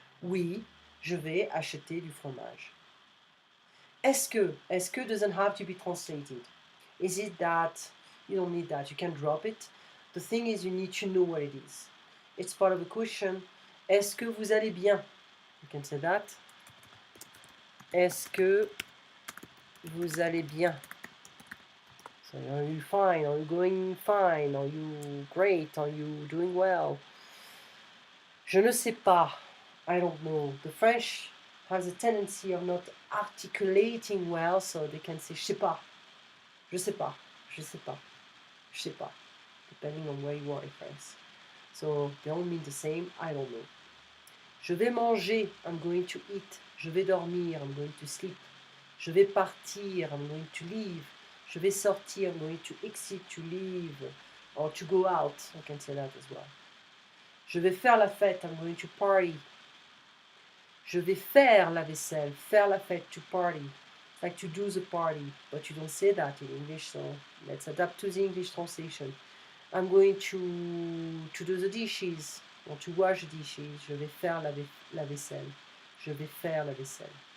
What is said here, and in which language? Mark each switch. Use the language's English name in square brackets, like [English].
[French] Oui, je vais acheter du fromage. Est-ce que [English] doesn't have to be translated. Is it that you don't need that? You can drop it. The thing is you need to know what it is. It's part of the question. [French] Est-ce que vous allez bien? [English] You can say that. [French] Est-ce que vous allez bien? [English] So are you fine? Are you going fine? Are you great? Are you doing well? [French] Je ne sais pas. [English] I don't know. The French has a tendency of not articulating well, so they can say [French] je sais pas. Je sais pas. [English] Je sais pas. Je sais pas. Depending on where you are in France. So they all mean the same. I don't know. [French] Je vais manger. [English] I'm going to eat. [French] Je vais dormir. [English] I'm going to sleep. [French] Je vais partir. [English] I'm going to leave. [French] Je vais sortir. [English] I'm going to exit, to leave. Or to go out. I can say that as well. [French] Je vais faire la fête. [English] I'm going to party. [French] Je vais faire la vaisselle. Faire la fête, [English] to party. It's like to do the party. But you don't say that in English, so let's adapt to the English translation. I'm going to do the dishes. Or to wash the dishes. [French] Je vais faire la vaisselle. Je vais faire la vaisselle.